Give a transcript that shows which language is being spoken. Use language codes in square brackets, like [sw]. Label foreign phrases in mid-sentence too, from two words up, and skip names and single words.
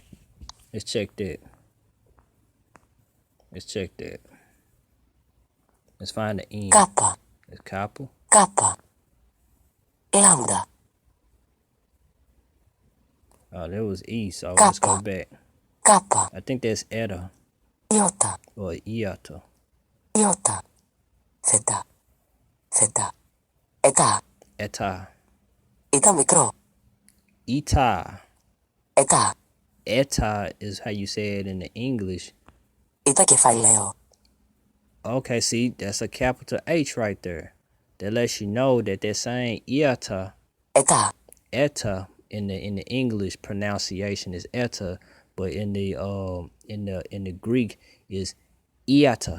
[en] Let's check that. Let's find the n. Kappa. It's kappa. Kappa. Lambda. Oh, there was E, so let's go back. Kappa. I think that's eta Iota. or iota. Iota. Zeta. Zeta. Eta. Eta. Eta micro. Eta. Eta. Eta is how you say it in the English. [it] Eta che fai, Leo? [en] Okay, see, that's a capital H right there. That lets you know that they're saying iota. Eta. Eta in the English pronunciation is eta, but in the Greek is iata.